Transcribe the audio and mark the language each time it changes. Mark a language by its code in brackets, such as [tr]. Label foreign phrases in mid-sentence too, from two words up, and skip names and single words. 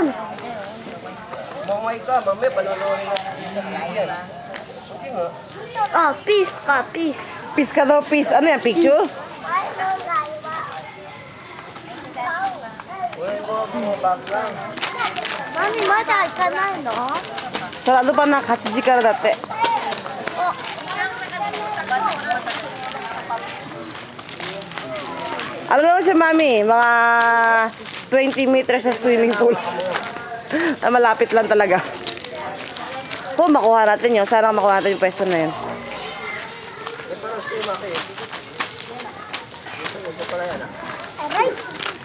[tl] Mamay ka, mamay, panonorin natin. Oh, peace ka, peace. Peace ka daw, peace. Ano yan, picture? Mami, mata ka na, no? Sarado pa na, [ja] 8 時からだって。 [tl] Ano lang siya, mami? Mga 20 meters sa swimming pool. Malapit lang talaga. Kung makuha natin yun, sana makuha natin yung pwesto na yun. Aray!